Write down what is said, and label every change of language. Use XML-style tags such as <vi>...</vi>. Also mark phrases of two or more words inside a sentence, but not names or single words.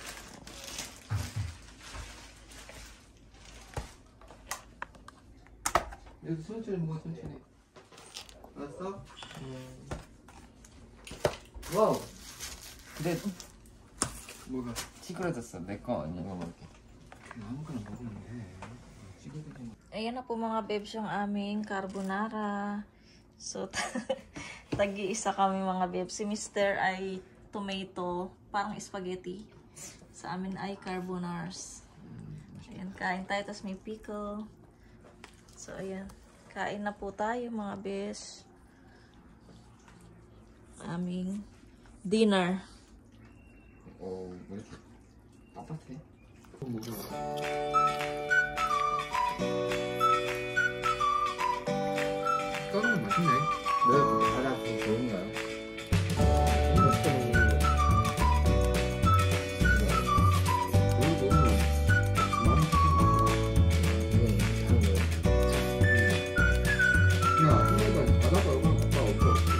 <ko>여기 천천히 먹어, 천천히. 알았어? 와우. 근데 뭐가? 찌그러졌어. 내 거 아니 이거 먹을게. 아무거나 먹으면 돼. 찌그러진 거.</ko> <tl>Ayan na po mga babes yung aming carbonara. So, tag-iisa kami mga babes. Si Mr. ay tomato, parang spaghetti. Sa amin ay carbonars. Ayan, kain tayo. Tapos may pickle. So, ayan. Kain na po tayo mga babes. Aming dinner.</tl> <ko>왜 이렇게 빳빳해? 까르는 맛있네. 내가 바다 좀 좋은가요? 야, 한국은 바다가 얼마나 가까워.</ko>